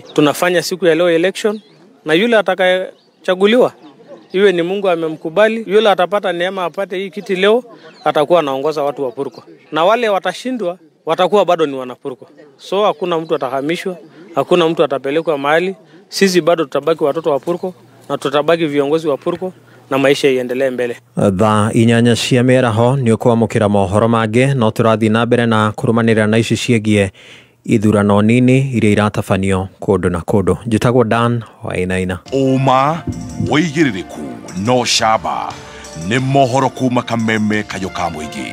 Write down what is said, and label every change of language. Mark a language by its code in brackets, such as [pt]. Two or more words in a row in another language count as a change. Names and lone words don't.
[sw] Tunafanya siku ya leo election, na yule atakayechaguliwa iwe ni Mungu amemkubali, yule atapata neema apate hii kiti leo, atakuwa anaongoza watu wa Purko, na wale watashindwa watakuwa bado ni wanapurko. So hakuna mtu atahamishwa, hakuna mtu atapelekwa mahali. Sisi bado tutabaki watoto wa Purko na tutabaki viongozi wa Purko, na maisha iendelee mbele. [ki] Thaa inyanya cia mĩaraho nĩ ũkwamũkĩra mohoro mangĩ, no tũrathiĩ na mbere na kũrũmanĩrĩra na ici ciĩgiĩ ithurano nini iria iratabanio kũndũ na kũndũ. Njĩtagwo Dan Wainaina. Ũma wĩigĩrĩrĩku no camba nĩ mohoro kuma Kameme Kayũ ka Mũingĩ.